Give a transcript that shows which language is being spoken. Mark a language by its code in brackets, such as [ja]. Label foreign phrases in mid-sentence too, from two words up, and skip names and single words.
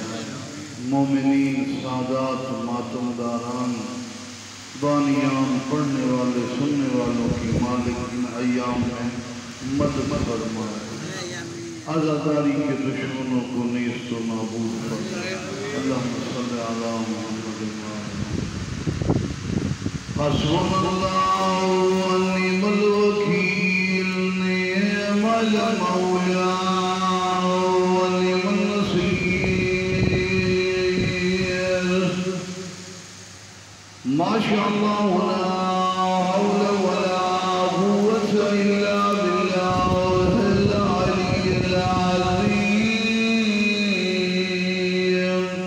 [ur] مومنین سادات ماتمداران بانیان پڑھنے والے سننے والوں کے مالک ان ایام میں مدد فرمائے. عزاداری کے دشمنوں کو نیست و نابود فرمائے. [ar] اللهم صل على محمد حسبنا الله و نعم الوكيل نعم المولى و نعم النصير ما شاء الله لا حول ولا قوة إلا بالله العلي العظيم.